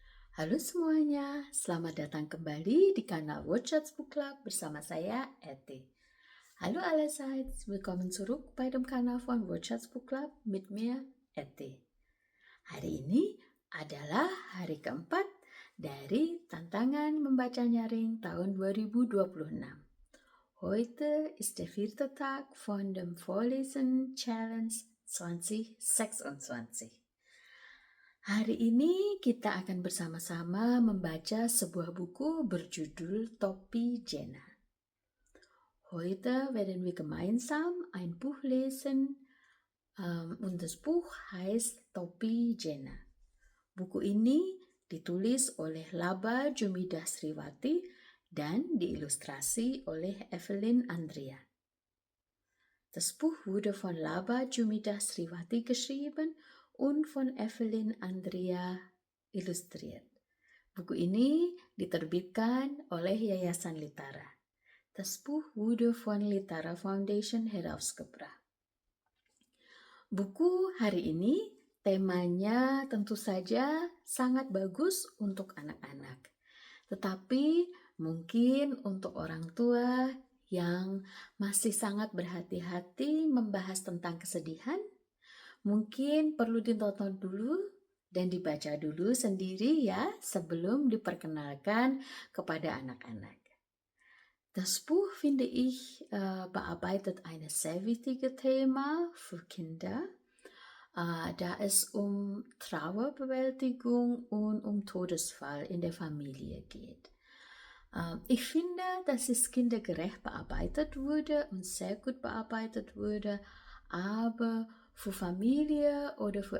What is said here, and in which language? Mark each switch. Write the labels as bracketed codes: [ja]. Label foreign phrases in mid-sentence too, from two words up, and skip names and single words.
[id] Halo semuanya, selamat datang kembali di kanal Watchers Book Club bersama saya, Eti. [de] Hallo allerseits, willkommen zurück bei dem Kanal von Watchers Book Club mit mir, Eti. [id] Hari ini adalah hari keempat dari tantangan membaca nyaring tahun 2026. [de] Heute ist der vierte Tag von dem Vorlesen Challenge 2026. [id] Hari ini kita akan bersama-sama membaca sebuah buku berjudul Topi Jenna. [de] Heute werden wir gemeinsam ein Buch lesen und das Buch heißt Topi Jenna. [id] Buku ini ditulis oleh Laba Jumidah Sriwati dan diilustrasi oleh Evelyn Andrea. [de] Das Buch wurde von Laba Jumidah Sriwati geschrieben und von Evelyn Andrea illustriert. [id] Buku ini diterbitkan oleh Yayasan Litara. [de] Das Buch wurde von Litara Foundation herausgebracht. [id] Buku hari ini temanya tentu saja sangat bagus untuk anak-anak. Tetapi mungkin untuk orang tua yang masih sangat berhati-hati membahas tentang kesedihan, mungkin perlu ditonton dulu dan dibaca dulu sendiri ya sebelum diperkenalkan kepada anak-anak. [de] Das Buch, finde ich, bearbeitet ein sehr wichtiges Thema für Kinder, da es um Trauerbewältigung und um Todesfall in der Familie geht. Ich finde, dass es kindergerecht bearbeitet wurde und sehr gut bearbeitet wurde, aber für Familie oder für